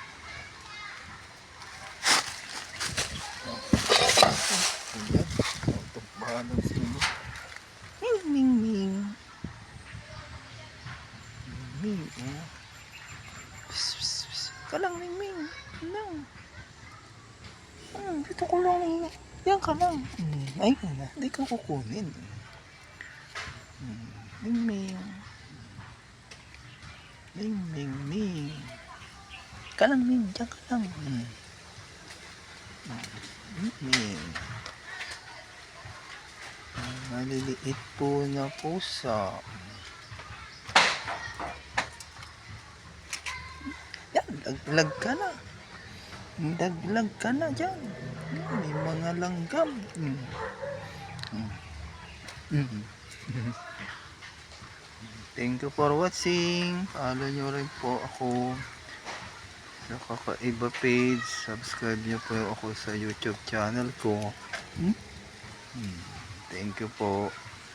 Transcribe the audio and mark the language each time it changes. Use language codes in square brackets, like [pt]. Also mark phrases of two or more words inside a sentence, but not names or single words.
[tl] Ayan, tukbahan ng sino. Ming Ming Ming. Ming Ming, oh. Psst, psst, psst. Ka lang, Ming Ming. Lang. Dito ko lang, Ming Ming. Yan ka lang. Ay, hindi ka kukunin. Ming Ming. Ming Ming Ming. Ka lang, Ming. Diyan ka lang. Ming Ming. Maliliit po na pusa. Yan, daglag ka na. Daglag ka na dyan. May mga langgam. [en] Thank you for watching. [tl] Follow nyo rin po ako sa Kakaiba page. Subscribe nyo po ako sa YouTube channel ko. [en] Thank you po.